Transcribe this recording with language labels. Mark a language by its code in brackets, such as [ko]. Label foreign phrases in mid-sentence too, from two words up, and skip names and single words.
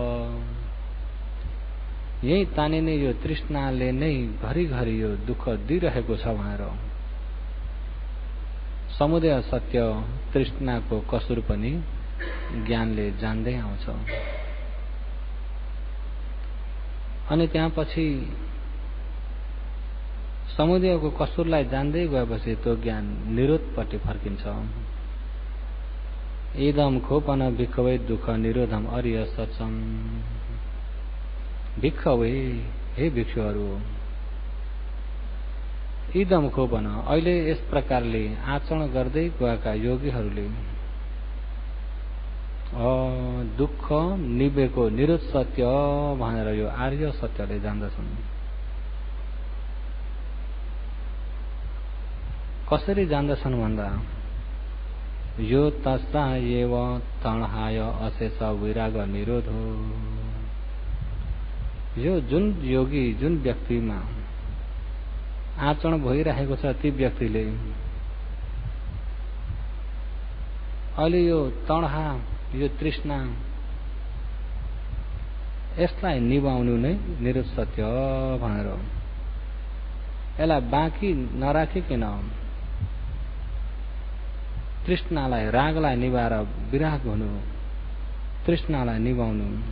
[ne] यही तानिने यो तृष्णाले नै घरी घरी यो दुःख दिइरहेको छ भनेर समुदय सत्य तृष्णाको कसुर पनि ज्ञानले जान्दै आउँछ। अनि त्यसपछि समुदयको कसुरलाई जान्दै गएपछि त्यो ज्ञान निरोधपट्टि फर्किन्छ। [pi] इदम खोपन भिक्खवे दुःख निरोधम अरिय सचम। भिक्खवे, [ne] हे भिक्षुहरू, [pi] इदम खोपन, [ne] अहिले यस प्रकारले आचरण गर्दै गएका योगीहरूले दुःख निवेको निरोध सत्य भनेर यो आर्य सत्यले जान्दछन्। कसरी जान्दछन् भन्दा यो [pi] तस्सा एव तणहाय अशेष विराग निरोध [ne] हो। यो जुन योगी, जुन व्यक्तिमा आचरण भइरहेको छ ती व्यक्तिले अहिले यो तणहा, यो तृष्णा, यसलाई निभाउनु नै निरोध सत्य भनेर यसलाई बाँकी नराखिकन तृष्णालाई, रागलाई निभाएर विराग हुनु, तृष्णालाई निभाउनु,